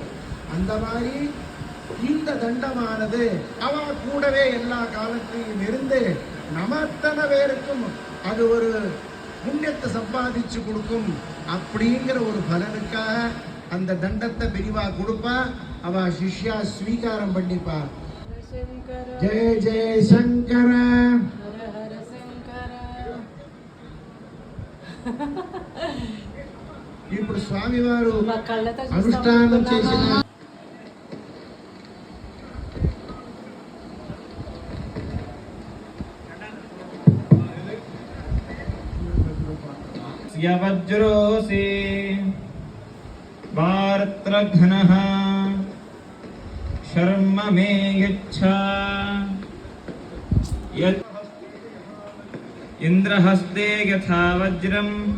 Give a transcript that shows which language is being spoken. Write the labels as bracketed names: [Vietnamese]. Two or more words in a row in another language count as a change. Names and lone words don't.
[Tamil] அந்த மாதிரி இந்த தண்டமானது அவ கூடவே எல்லா காலத்திலையும் இருந்து நமத்தன பேருக்கும் அது ஒரு புண்ணியத்தை சம்பாதிச்சு கொடுக்கும் அப்படிங்கிற ஒரு பலனுக்காக அந்த தண்டத்தை விரிவா கொடுப்பா. அவ சிஷ்யா ஸ்வீகாரம் பண்ணிப்பா. [Telugu] జయ జయ శంకర హర హర శంకర. ఇప్పుడు స్వామివారు మా కళ్ళతో అనుష్ఠానం చేసిన [Sanskrit] वज्रोसि वार्त्रघ्नः शर्म मे यच्चा इन्द्रहस्ते यथा वज्रं